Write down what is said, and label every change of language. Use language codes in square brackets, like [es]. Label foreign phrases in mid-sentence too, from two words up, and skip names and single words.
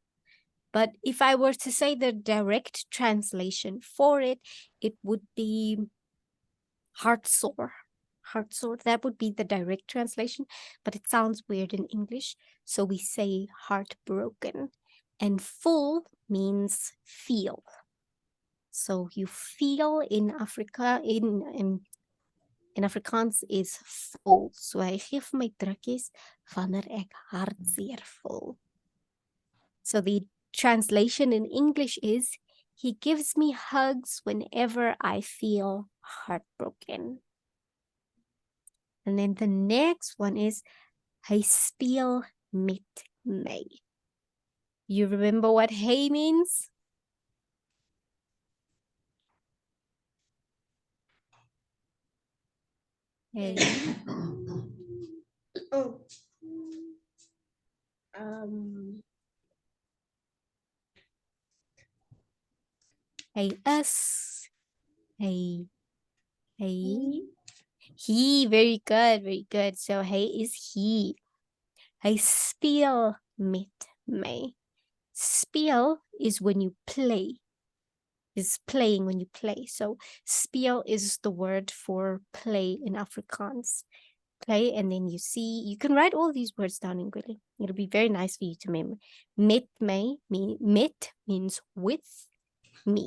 [en] But if I were to say the direct translation for it, it would be heartsore. Heartsore, that would be the direct translation, but it sounds weird in English. So we say heartbroken. And full means feel. So you feel in Africa, in Afrikaans is vol. [af] So hy gee vir my drukkies wanneer ek hartseer voel. [en] So the translation in English is, he gives me hugs whenever I feel heartbroken. And then the next one is, [af] hy speel met my. [en] You remember what hey means? Hey. Oh. [af] Hy is. [en] Hey. He. He. Very good. Very good. So hey is he. [af] Hy speel met my. [en] Speel is when you play. Is playing when you play. So speel is the word for play in Afrikaans. Play, and then you can write all these words down in Gwili. It'll be very nice for you to remember. [af] Met my, [en] met means with me.